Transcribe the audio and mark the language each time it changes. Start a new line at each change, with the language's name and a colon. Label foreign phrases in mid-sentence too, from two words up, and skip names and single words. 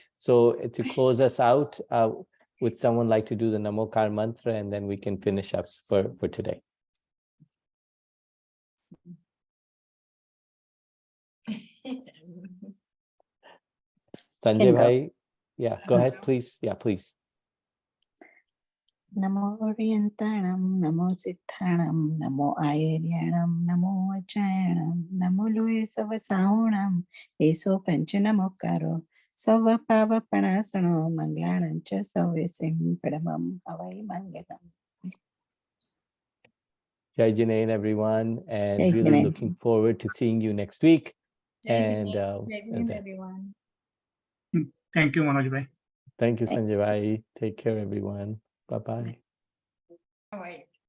English: So to close us out, would someone like to do the Namokar mantra, and then we can finish up for today? Sanjay bhai, yeah, go ahead, please. Yeah, please.
Prakrit languages: Namo Orientanam, Namo Siddhanam, Namo Ayaryanam, Namo Achayanam, Namo Loe Savasaunam, Eso Panchanamokaro, Sava Pava Panasano, Manglanam Cha Savesim Padamam Havai Mangalam.
Hindi: Jai Jain,
English: everyone, and Jai really Jain. looking forward to seeing you next week. Jai And
Hindi: Jain, Jai Jain,
English: okay. everyone. Thank you, Manoj bhai. Thank you, Sanjay Bhai. Take care, everyone. Bye-bye. All right.